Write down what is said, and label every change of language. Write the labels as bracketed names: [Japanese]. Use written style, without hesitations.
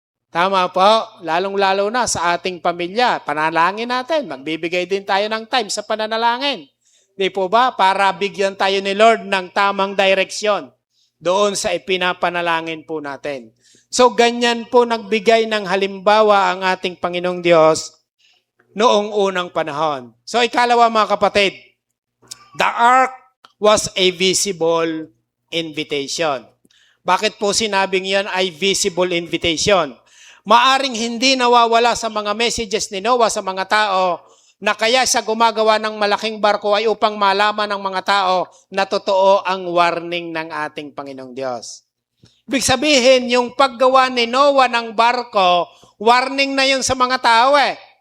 [Filipino] Tama po, lalong-lalo na sa ating pamilya, panalangin natin, magbibigay din tayo ng time sa pananalangin. Di po ba? Para bigyan tayo ni Lord ng tamang direksyon doon sa ipinapanalangin po natin. So, ganyan po nagbigay ng halimbawa ang ating Panginoong Diyos noong unang panahon. [English] So, [Filipino] ikalawa mga kapatid, [English] the ark was a visible invitation. [Filipino] Bakit po sinabing yan ay visible invitation? Maaring hindi nawawala sa mga messages ni Noah sa mga tao na kaya siya gumagawa ng malaking barko ay upang malaman ng mga tao na totoo ang warning ng ating Panginoong Diyos. Ibig sabihin, yung paggawa ni Noah ng barko, warning na yun sa mga tao eh.